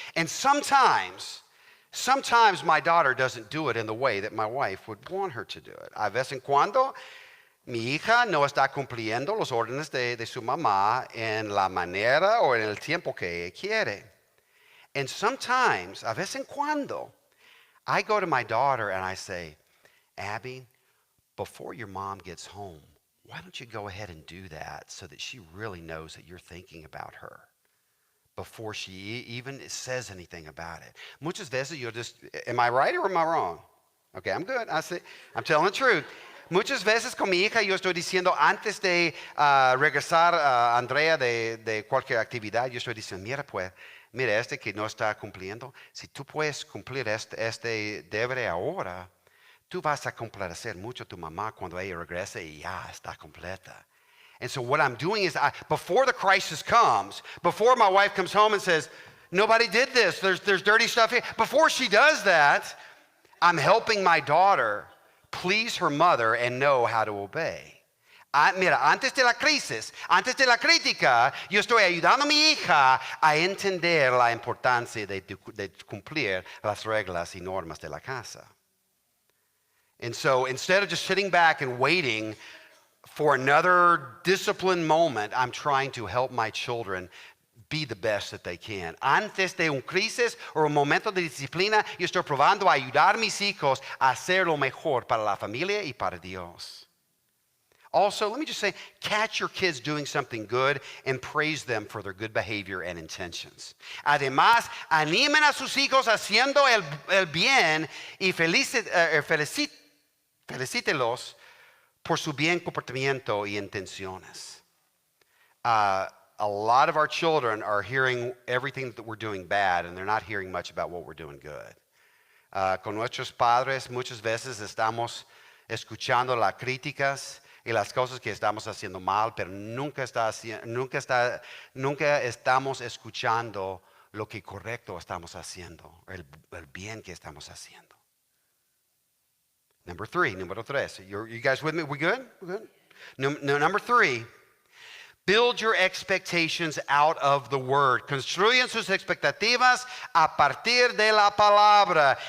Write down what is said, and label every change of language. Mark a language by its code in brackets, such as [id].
[en] And sometimes my daughter doesn't do it in the way that my wife would want her to do it. [es] A vez en cuando, mi hija no está cumpliendo los órdenes de su mamá en la manera o en el tiempo que ella quiere. [en] And sometimes, [es] a vez en cuando, [en] I go to my daughter and I say, Abby, before your mom gets home, why don't you go ahead and do that so that she really knows that you're thinking about her before she even says anything about it? [es] Muchas veces yo [en] just, am I right or am I wrong? Okay, I'm good. I'm telling the truth. [es] Muchas veces con mi hija yo estoy diciendo antes de regresar a Andrea de cualquier actividad, yo estoy diciendo, mira este que no está cumpliendo, si tú puedes cumplir este deber ahora, tú vas a complacer mucho a tu mamá cuando ella regrese y ya está completa. [en] And so what I'm doing is, before the crisis comes, before my wife comes home and says, nobody did this, there's dirty stuff here, before she does that, I'm helping my daughter please her mother and know how to obey. [es] Mira, antes de la crisis, antes de la crítica, yo estoy ayudando a mi hija a entender la importancia de cumplir las reglas y normas de la casa. [en] And so instead of just sitting back and waiting for another discipline moment, I'm trying to help my children be the best that they can. [es] Antes de un crisis o un momento de disciplina, yo estoy probando a ayudar a mis hijos a hacer lo mejor para la familia y para Dios. [en] Also, let me just say, catch your kids doing something good and praise them for their good behavior and intentions. [es] Además, animen a sus hijos haciendo el bien y felicítelos por su bien comportamiento y intenciones. [en] A lot of our children are hearing everything that we're doing bad, and they're not hearing much about what we're doing good. [es] Con nuestros padres muchas veces estamos escuchando las críticas y las cosas que estamos haciendo mal, pero nunca estamos escuchando lo que correcto estamos haciendo, el bien que estamos haciendo. Número tres. [en] You guys with me? We good? Number three. Build your expectations out of the word. [es] Construyan sus expectativas a partir de la palabra.